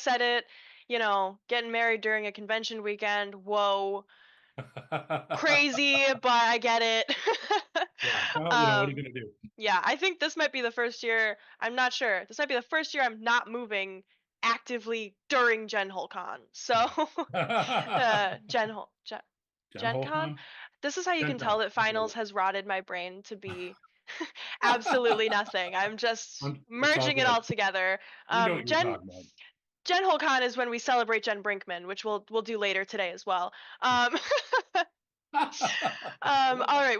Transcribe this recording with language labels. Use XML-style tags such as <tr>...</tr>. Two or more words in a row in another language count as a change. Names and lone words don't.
<en>I said it, getting married during a convention weekend. Whoa, crazy, but I get it. Yeah. Well, you know, what are you um gonna do? yeah, I think this might be the first year. I'm not sure. This might be the first year I'm not moving actively during Gen Con. So, Gen Hol Gen, Gen Gen Con. Holcon? This is how you Gen can tell Con. that I'll go finals with has rotted my brain to be absolutely nothing. I'm just it's all merging it good. all together. We know what you're Gen talking about. Gen Con is when we celebrate Jen Brinkman, which we'll do later today as well. Um, all right.</en>